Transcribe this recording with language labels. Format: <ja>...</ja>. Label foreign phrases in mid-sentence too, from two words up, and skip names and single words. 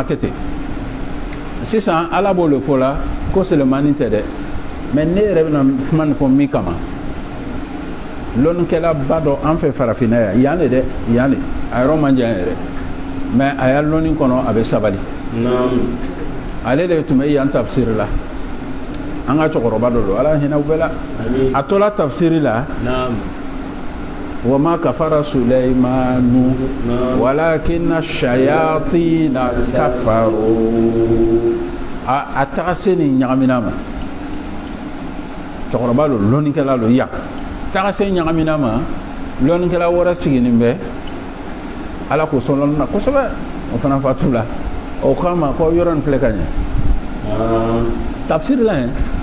<bm>kɛ ten sisan ala b'o le fɔ la ko Sulemani tɛ dɛ mais ne yɛrɛ bɛna kuma nin fɔ min kama lɔnnikɛla ba dɔ an fɛ farafinna yan de dɛ yan de a yɔrɔ man jan yɛrɛ mais a y'a lɔnni kɔnɔ a bɛ sabali ale de tun bɛ yan tafsiri la an ka cɛkɔrɔba dɔ don ala hinɛ u bɛɛ la a tola tafsiri la</bm> <ar>وما كفر سليمان ولكن الشياطين كفروا</ar> <bm>a taga se nin ɲagamina ma cɛkɔrɔba don lɔnnikɛla don yan taga se ɲagamina ma lɔnnikɛla wɛrɛ sigilen bɛ ala k'o sɔn lɔnni na kosɛbɛ o fana fatu la o k'a ma ko yɔrɔ nin filɛ ka ɲɛ tafsiri la yen</bm>